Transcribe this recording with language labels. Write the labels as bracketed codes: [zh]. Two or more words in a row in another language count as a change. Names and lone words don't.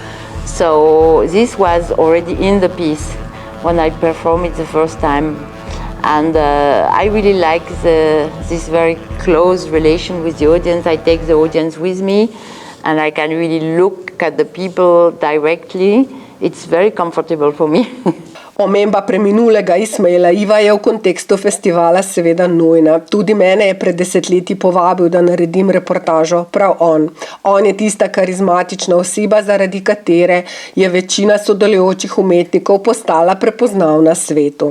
[en] So this was already in the piece when I performed it the first time. And I really like this very close relation with the audience. I take the audience with me and I can really look at the people directly. It's very comfortable for me. [sl] Omemba preminulega Ismaela Iva je v kontekstu festivala seveda nujna. Tudi mene je pred desetletji povabil, da naredim reportažo, prav on. On je tista karizmatična oseba, zaradi katere je večina sodelujočih umetnikov postala prepoznavna svetu.